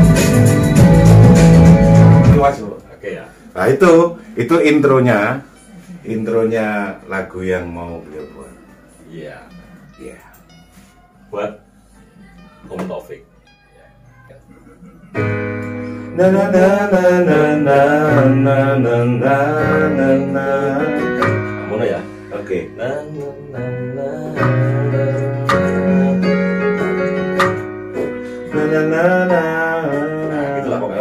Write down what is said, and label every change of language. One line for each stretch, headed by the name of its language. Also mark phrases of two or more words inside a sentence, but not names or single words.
Indonesian: Oke ya. Nah itu intronya intronya lagu yang mau beliau buat. Iya. Iya. Buat Om Taufik. Na na na na na na na na na na na. Mana ya? Oke. Na na na na. Na na na na. Nah, gitulah pokoknya.